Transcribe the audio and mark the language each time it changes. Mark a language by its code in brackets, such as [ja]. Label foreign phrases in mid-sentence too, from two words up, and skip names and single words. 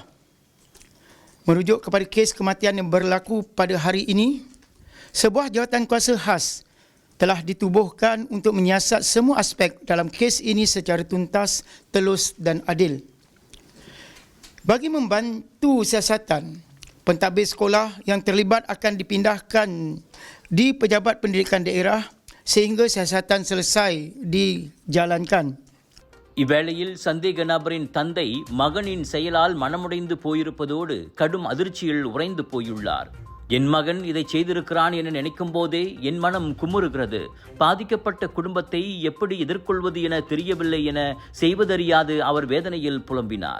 [ms] Merujuk kepada kes kematian yang berlaku pada hari ini, sebuah jawatankuasa khas telah ditubuhkan untuk menyiasat semua aspek dalam kes ini secara tuntas, telus dan adil. Bagi membantu siasatan, pentadbir sekolah yang terlibat akan dipindahkan di Pejabat Pendidikan Daerah sehingga siasatan selesai dijalankan. [ta] இவ்வேளையில் சந்தேக நபரின் தந்தை மகனின் செயலால் மனமுடைந்து போயிருப்பதோடு கடும் அதிர்ச்சியில் உறைந்து போயுள்ளார். என் மகன் இதை செய்திருக்கிறான் என நினைக்கும் போதே என் மனம் குமுறுகிறது. பாதிக்கப்பட்ட குடும்பத்தை எப்படி எதிர்கொள்வது என தெரியவில்லை என செய்வதறியாது அவர் வேதனையில் புலம்பினார்.